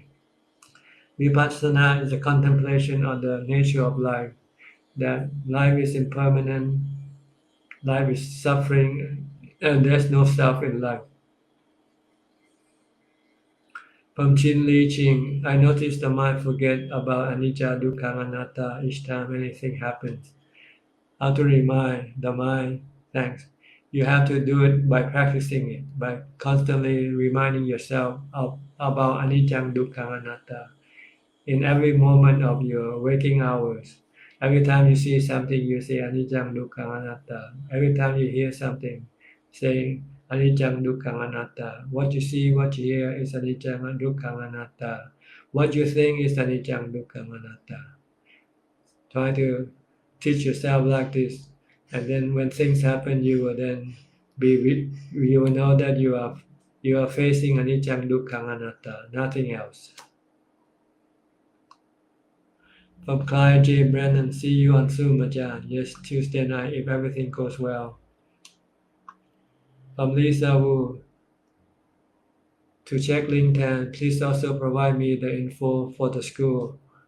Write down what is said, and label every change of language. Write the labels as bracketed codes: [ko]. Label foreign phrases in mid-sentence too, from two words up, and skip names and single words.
[en] Vipassana is a contemplation on the nature of life, that life is impermanent, life is suffering, and there's no self in life. From Chin Li Ching, I noticed the mind forget about [pi] anicca, dukkha, anatta [en] each time anything happens. How to remind the mind? Thanks. You have to do it by practicing it, by constantly reminding yourself about [pi] anicca, dukkha, anatta [en] in every moment of your waking hours. Every time you see something, you say [pi] anicca, dukkha, anatta. [en] Every time you hear something, say [pi] anicca, dukkha, anatta. [en] What you see, what you hear is [pi] anicca, dukkha, anatta. [en] What you think is [pi] anicca, dukkha, anatta. [en] Try to teach yourself like this, and then when things happen, you will then you will know that you are facing [pi] anicca, dukkha, anatta, [en] nothing else. From Clyde J. Brennan, see you on Zoom, Ajahn. Yes, Tuesday night if everything goes well. From Lisa Wu, to check link 10, please also provide me the info for the school.